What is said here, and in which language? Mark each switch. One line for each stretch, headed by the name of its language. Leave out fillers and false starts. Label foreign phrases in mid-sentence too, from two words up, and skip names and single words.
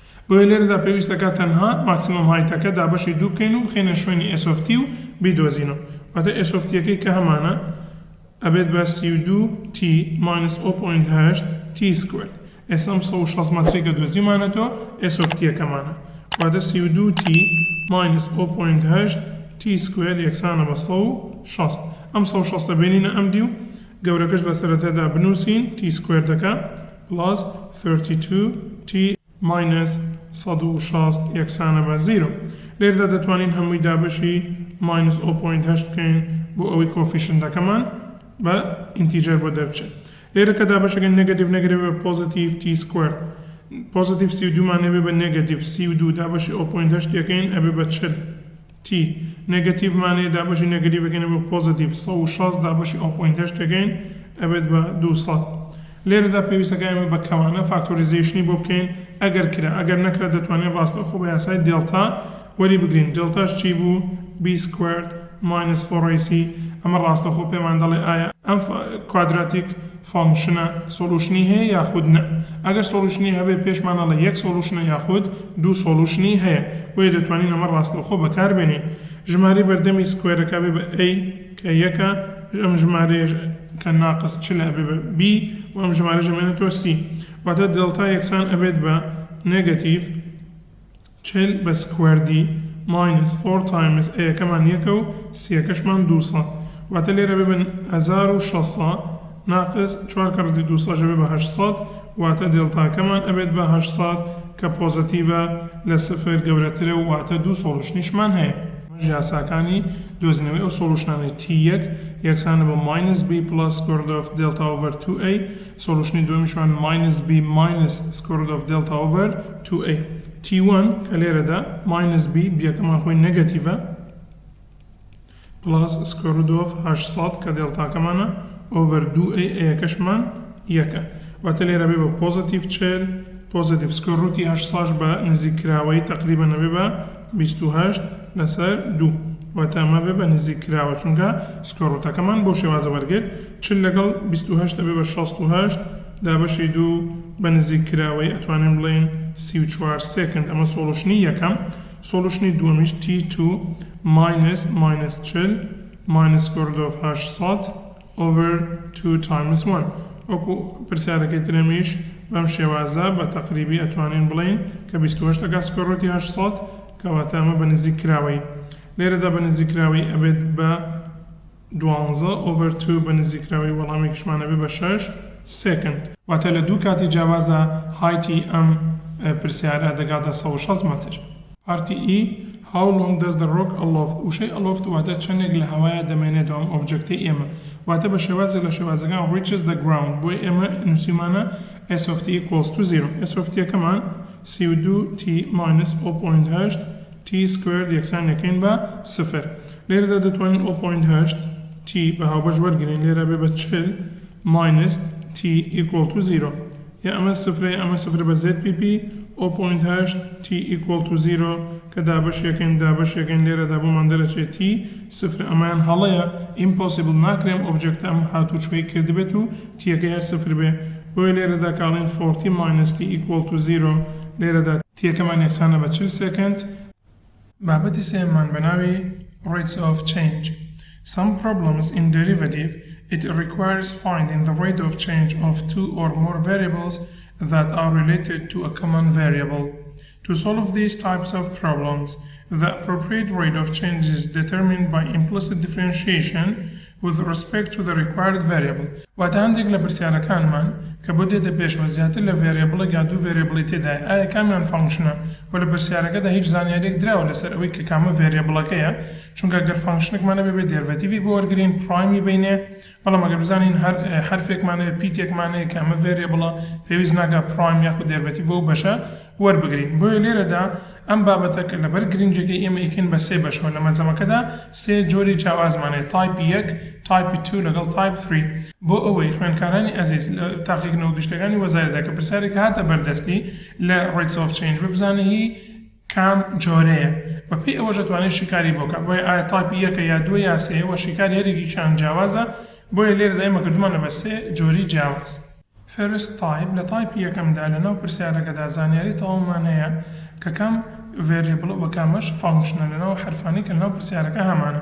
Central Kurdish: بۆیە لێرەدا پێویستەکە تەنها ماکسیمم هایتەکە دابەشی دوو بکەین و بخێنە شوێنی
English: s of t
Central Kurdish: و بیدۆزینەوە واتە
English: s of t-
Central Kurdish: یەکەی کە هەمانە ئەبێت بە c2t
English: minus 0.8 t squared
Central Kurdish: ئێستا ئەم 160 مەتری کە دۆزیمانەتەوە
English: s of t-
Central Kurdish: یەکەمانە واتە c2t
English: minus 0.8 t squared
Central Kurdish: یەکسانە بە 160 ئەم 160 بینینە ئەم دی و گەورەکەش لە سەرەتادا بنووسین
English: t squared
Central Kurdish: دەکا
English: plus 32t minus 160
Central Kurdish: یەکسانە بە 0 لێرەدا دەتوانین هەمووی دابەشی minus 0.8 بکەین بۆ ئەوەی کۆفیشنتەکەمان بە ئینتیجەر بۆ دەربچێت لێرە کە دابەشەکەن نێگەتیڤ نەگەرێت بە پۆزیتیڤ
English: t squared
Central Kurdish: پۆزیتیڤ c2 مانێ بە نێگەتیڤ c2 دابەشی 0.8 یەکەین ئەبێ بە 40 t نێگەتیڤ مانێ دابەشی نێگەتیڤەکەینە بە پۆزیتیڤ 160 دابەشی 0.8 یەکەین ئەبێت بە 200 لێرەدا پێویستەکە ئێمە بە کەوانە فاکتۆریزیشنی بۆ بکەین ئەگەر کرا ئەگەر نەکرا دەتوانین ڕاستەوخۆ بە یاسای دێڵتا وەری بگرین دێڵتاش چی بوو
English: b squared minus 4ac
Central Kurdish: ئەمە ڕاستەوخۆ پێمان دەڵێ ئایا ئەم کوادراتیک فانکشنە سۆلوشنی هەیە یاخود نە ئەگەر سۆلوشنی هەبێ پێشمان دەڵێ یەک سۆلوشنە یاخود دوو سۆلوشنی هەیە بۆیە دەتوانین ئەمە ڕاستەوخۆ بەکاربێنین ژمارەی بەردەمی سکوێرەکە بێ بە a کە یەکە ئەم ژمارەیە کە ناقص چل ئەبێ بە b و ئەم ژمارەش ئەمێنێتەوە c واتە دڵتا یەکسان ئەبێت بە نێگەتیڤ 40 بە سکوێردی
English: minus 4 times a
Central Kurdish: یەکەمان یەکە و c یەکەشمان 200 واتە لێرە بێ بە 1600 ناقص 4 کردی 200 ژەبێ بە 800 واتە دڵتاکەمان ئەبێت بە 800 کە پۆزیتیڤە لە سفر گەورەترە و واتە دوو سۆلوشنیشمان هەیە یاساکانی دۆزینەوەی ئەو سۆلوشنانەی t1 یەکسانە بە
English: minus b plus square root of delta over 2a
Central Kurdish: سۆلوشنی دومیشمان
English: minus b minus square root of delta over 2a
Central Kurdish: t1 کە لێرەدا
English: minus b
Central Kurdish: بیەکەمان خۆی نەگەتیڤە
English: plus square root of 800
Central Kurdish: کە دڵتاکەمانە
English: over 2a
Central Kurdish: یەکەشمان یەکە واتە لێرە بێ بە پۆزیتیڤ 40 پۆزیتیڤ
English: square root 800
Central Kurdish: بە نزیکراوەی تقریبا ئەبێ بە 28 لەسەر 2 واتە ئەمە بێ بە نزیکراوە چونکە
English: square root
Central Kurdish: ەکەمان بۆ شێوازە وەرگرت 40 لەگەڵ 28 ئەبێ بە 68 دابەشی 2 بە نزیکراوەی ئەتوانین بڵێن 34 سێکند ئەمە سۆلوشنی یەکەم سۆلوشنی دووەمیش t2
English: minus 40 minus square root of 800 over 2 times 1
Central Kurdish: وەکو پرسیارەکەی ترەمیش بەم شێوازە بە تەقریبی ئەتوانین بڵێن کە 28 دەکات
English: square root 800
Central Kurdish: کەواتە ئەمە بە نزیکراوەی لێرەدا بە نزیکراوەی ئەبێت بە 12 over 2 بە نزیکراوەی وەڵامێکیشمان ئەبێت بە 6 سێکند واتە لە دوو کاتی جیاوازە هایتی ئەم پرسیارە دەگاتە 160 مەتر پارتی E
English: How long does the rock aloft
Central Kurdish: وشەی aloft واتە چەندێک لە هەوایە دەمێنێتەوە ئەم ئۆبجەکتەی ئێمە واتە بە شێوازێک لە شێوازەکان
English: reaches the ground
Central Kurdish: بۆی ئێمە نووسیمانە
English: s of t equals to 0 s of t
Central Kurdish: یەکەمان c2t
English: minus 0.8 t squared
Central Kurdish: یەکسان یەکەین بە 0 لێرەدا دەتوانین 0.8 t بە هاوبەش وەرگرین لێرە بێ بە 40
English: minus t equal to 0
Central Kurdish: یا ئەمە سفرە ئەمە سفر بە zpp 0.8
English: t equal to 0
Central Kurdish: کە دابەش یەکەین لێرەدا بۆمان دەرەچێت t سفر ئەمایان هەڵەیە impossible ناکرێم ئۆبجەکتە ئەم هاتوچۆی کردبێت و تیەکە هەر سفر بێ بۆیە لێرەدا کاڵین
English: 40 minus t equal to 0
Central Kurdish: لێرەدا تیەکەمان یەکسانە بە 40 سێکند بابەتی سێمان بەناوی
English: rates of change Some problems in derivative it requires finding the rate of change of two or more variables that are related to a common variable. To solve these types of problems, the appropriate rate of change is determined by implicit differentiation with respect to the required variable.
Central Kurdish: واتەندێک لە پرسیارەکانمان کە بۆ دێتە پێشەوە زیاتر لە ڤێریبڵێک یا دوو ڤێریبڵی تێدایە ئایا کامیان فانکشنە و لە پرسیارەکەدا هیچ زانیارێک دراوە لەسەر ئەوەی کە کامە ڤێریبڵەکەیە چونکە گەر فانکشنێکمانە بێ دێرڤەتیڤی بۆ وەرگرین پرایمی بینێ بەڵام ئەگەر بزانین هەر حرفێکمانەیە پیتێکمانەیە کە ئەمە ڤێریبڵە پێویست ناکات پرایم یاخود دێرڤەتیڤ و بەشە وەربگرین بۆیە لێرەدا ئەم بابەتە کە لەبەر گرنگجەکەی ئێمە ئیکن بە سێ بەشەوە لە مەجەمەکەدا سێ جۆری جیاوازمانەیە تایپ 1 تایپ 2 لەگەڵ تایپ 3 بۆ ئەوەی خوێندکارانی ئەزیز تاقیکردنەوە گشتەکانی وەزارەتدا کە پرسیارێک هاتە بەردەستی لە
English: rates of change
Central Kurdish: ببزانە هی کام جۆرەیە بەپێی ئەوەش دەتوانێت شیکاری بۆکە بۆیە ئایا تایپ 1 یا 2 یا 3 وە شیکاری هەرێکیشان جیاوازە بۆیە لێرەدا ئێمە کردومانە بە سێ جۆری جیاواز
English: first type
Central Kurdish: لە تایپی یەکەمدا لەناو پرسیارەکەدا زانیاری تەواومان هەیە کە کەم variable و کامەش فانکشنە لەناو حرفانی کە لەناو پرسیارەکە هەمانە.